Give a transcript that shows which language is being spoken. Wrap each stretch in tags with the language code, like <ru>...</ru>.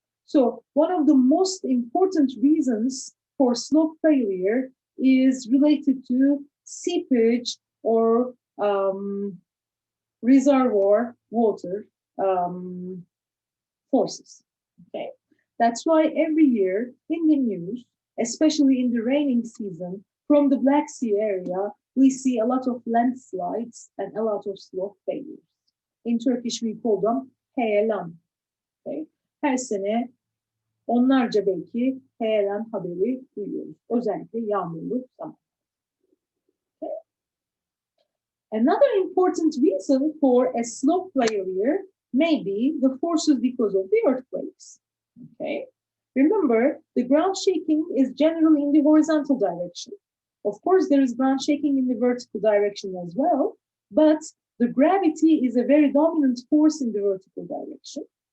<en>So one of the most important reasons for slope failure is related to seepage or reservoir water forces. Okay, that's why every year in the news, especially in the raining season, from the Black Sea area, we see a lot of landslides and a lot of slope failures. In Turkish, we call them heyelan. Okay?</en> <tr>Her sene onlarca belki heyelan haberi duyuyoruz. Özellikle yağmurlu zaman.</tr> <en>Okay? Another important reason for a slope failure may be the forces because of the earthquakes. Okay? Remember, the ground shaking is generally in the horizontal direction. Of course, there is ground shaking in the vertical direction as well, but the gravity is a very dominant force in the vertical direction.</en>